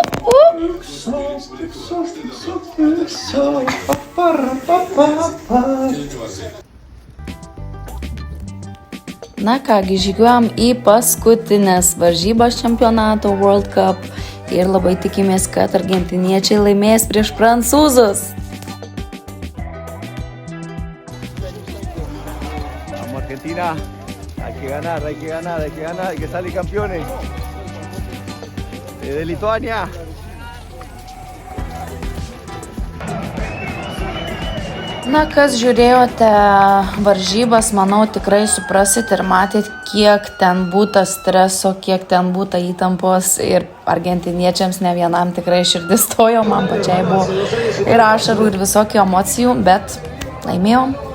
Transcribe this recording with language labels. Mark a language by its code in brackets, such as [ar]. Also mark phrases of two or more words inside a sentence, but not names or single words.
[lt] Na kągi, žygiuojam į paskutinės varžybas čempionato [en] World Cup [lt] ir labai tikimės, kad argentiniečiai laimės prieš prancūzus. [es] Argentina, hay que ganar, hay que ganar, hay que ganar, hay que salir campeones de Lituania. [lt] Na, kas žiūrėjote varžybas, manau, tikrai suprasit ir matėt, kiek ten būta streso, kiek ten būta įtampos ir argentiniečiams ne vienam tikrai širdis stojo, man pačiai buvo ir ašarų ir visokių emocijų, bet laimėjom.